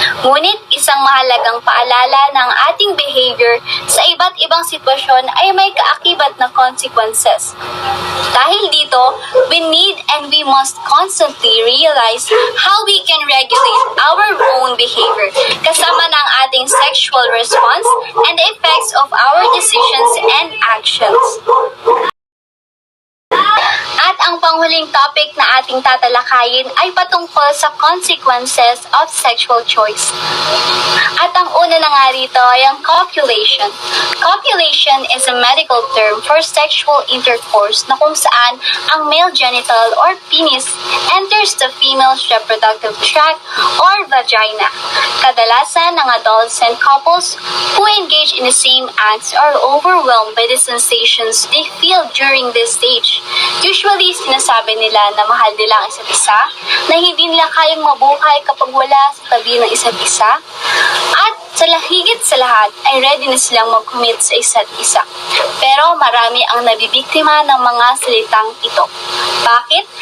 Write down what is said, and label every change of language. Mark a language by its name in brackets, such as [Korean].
[Filipino] Ngunit isang mahalagang paalala ng ating behavior sa iba't ibang sitwasyon ay may kaakibat na consequences. Dahil dito, [English] we need and we must constantly realize how we can regulate our own behavior [Filipino] kasama ng ating [English] sexual response and the effects of our decisions and actions. [Filipino] At ang panghuling topic na ating tatalakayin ay patungkol sa consequences of sexual choice. At ang una na nga rito ay ang copulation. [English] Copulation is a medical term for sexual intercourse [Filipino] na kung saan ang [English] male genital or penis enters the female's reproductive tract or vagina. [Filipino] Kadalasan ng [English] adolescent couples who engage in the same acts are overwhelmed by the sensations they feel during this stage. [Filipino] Usually, sinasabi nila na mahal nila ang isa't isa, na hindi nila kayang mabuhay kapag wala sa tabi ng isa't isa, at higit sa lahat ay ready na silang mag-commit sa isa't isa. Pero marami ang nabibiktima ng mga salitang ito. Bakit?